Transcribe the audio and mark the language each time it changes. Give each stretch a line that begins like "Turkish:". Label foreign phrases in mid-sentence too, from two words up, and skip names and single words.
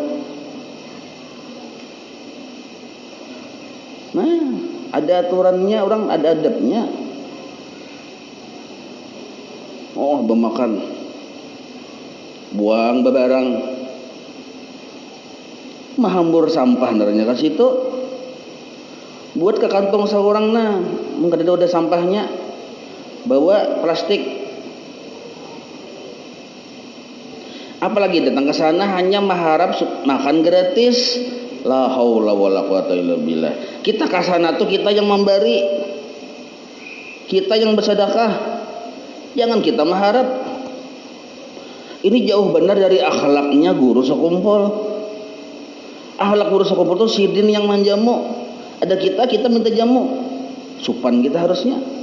Indonesian: Nah, ada aturannya, orang ada adabnya.
Banjar: Bemakan, buang bebarang, mahambur sampah naranya ke situ, buat ke kantong seorang mungkin ada udah sampahnya, bawa plastik.
Indonesian: Apalagi datang ke sana hanya mengharap makan gratis.
Arabic: La haula wala quwata illa billah.
Indonesian: Kita kasana tuh kita yang memberi, kita yang bersedekah, jangan kita mengharap. Ini jauh benar dari akhlaknya guru sekumpul.
Banjar: Akhlak guru sekumpul tuh sidin yang manjamu. Ada kita minta jamu, supan kita harusnya.